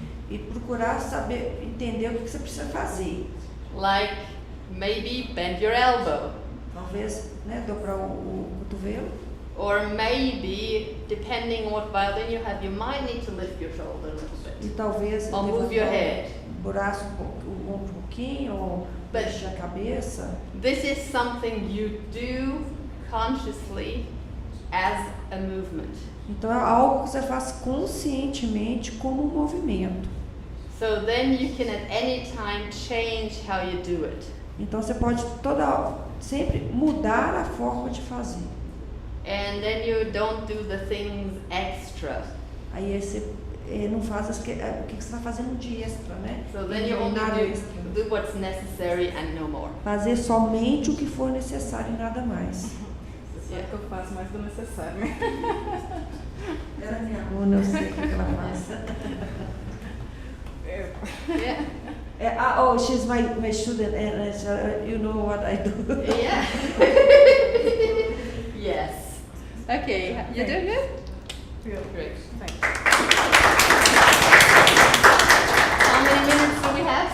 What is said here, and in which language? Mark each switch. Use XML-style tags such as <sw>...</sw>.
<pt>E procurar saber, entender o que você precisa fazer.</pt> <en>Like maybe bend your elbow.</en> <pt>Talvez, né, dobrar o cotovelo.</pt> <en>Or maybe, depending on what violin you have, you might need to lift your shoulder a little bit.</en> <pt>E talvez</pt> <en>Or move your head.</en> <pt>o braço o ombro um pouquinho, ou mexer a cabeça.</pt> <en>This is something you do consciously as a movement.</en> <pt>Então é algo que você faz conscientemente como um movimento.</pt> <en>So then you can at any time change how you do it.</en> <pt>Então você pode sempre mudar a forma de fazer.</pt> <en>And then you don't do the things extra.</en> <pt>Aí você não faz o que você está fazendo de extra, né?</pt> <en>So then you only do what's necessary and no more.</en> <pt>Fazer somente o que for necessário e nada mais. Você sabe que eu faço mais do necessário, né? Ela é minha aluna, eu sei o que ela faz.</pt> <en>Yeah. Oh, she's my student, and you know what I do. Yeah. Yes. Okay, you doing good? Great. Thanks. How many minutes do we have?</en>